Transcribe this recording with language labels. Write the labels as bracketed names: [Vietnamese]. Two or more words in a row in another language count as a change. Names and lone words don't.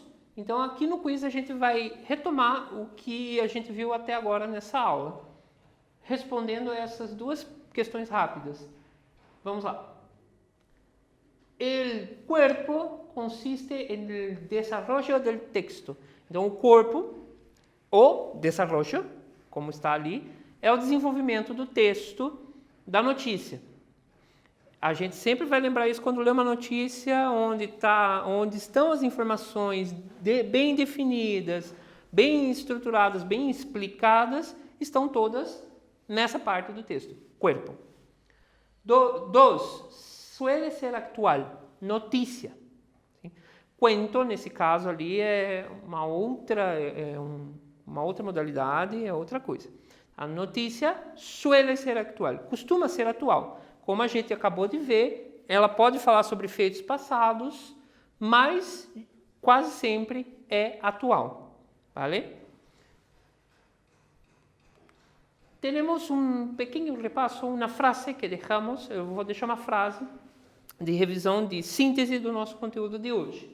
[Portuguese] Então, aqui no quiz a gente vai retomar o que a gente viu até agora nessa aula, respondendo essas duas questões rápidas. Vamos lá. [Spanish] El cuerpo consiste en el desarrollo del texto. [Portuguese] Então, o corpo, o desarrollo, como está ali, é o desenvolvimento do texto da notícia. A gente sempre vai lembrar isso quando lê uma notícia onde estão as informações bem definidas, bem estruturadas, bem explicadas, estão todas nessa parte do texto, cuerpo. [Spanish] Dos, suele ser actual, [Portuguese] notícia. Cuento, nesse caso ali, é uma outra modalidade, é outra coisa. A notícia [Spanish] suele ser actual, [Portuguese] costuma ser atual. Como a gente acabou de ver, ela pode falar sobre feitos passados, mas quase sempre é atual. Vale? Temos um pequeno repasso, uma frase que deixamos, eu vou deixar uma frase de revisão, de síntese do nosso conteúdo de hoje.